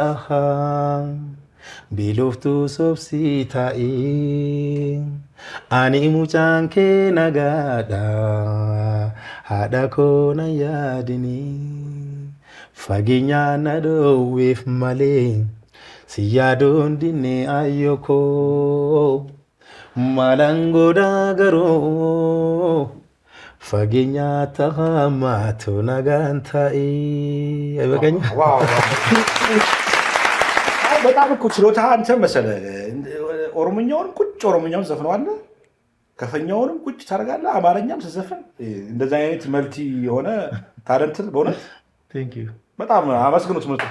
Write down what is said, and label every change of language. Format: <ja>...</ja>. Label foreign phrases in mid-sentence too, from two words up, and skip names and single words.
<om>bilooftu sobsi ta'e ani mucaan kee nagaadha haadha koo na yaadini fageenya na dhoowweef malee si yaaduun dinne ayyokoo maalan godhaa garuu fageenya tahamatu nagaan ta'e አይበቃኝ።</om> <am>በጣም እኮ ችሎታ አንተ መሰለህ። ኦሮምኛውንም ቁጭ ኦሮምኛውን ዘፍነዋለህ፣ ከፈኛውንም ቁጭ ታደርጋለህ፣ አማርኛም ስትዘፍን እንደዚህ አይነት መልቲ የሆነ ታለንት በእውነት በጣም አመስግኑት።</am>